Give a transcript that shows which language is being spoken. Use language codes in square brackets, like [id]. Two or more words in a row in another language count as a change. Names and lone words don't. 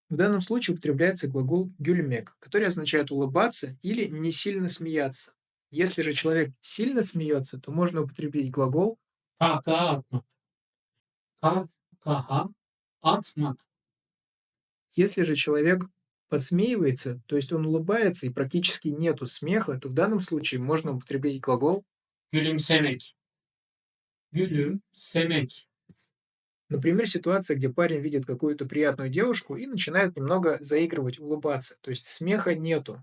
[ru] В данном случае употребляется глагол «гюльмек», который означает «улыбаться» или «не сильно смеяться». Если же человек сильно смеется, то можно употребить глагол. [crh] Kahkaha atmak. Kahkaha atmak. [ru] Если же человек подсмеивается, то есть он улыбается и практически нету смеха, то в данном случае можно употребить глагол. [crh] Gülümsemek. Gülümsemek. [ru] Например, ситуация, где парень видит какую-то приятную девушку и начинает немного заигрывать, улыбаться, то есть смеха нету.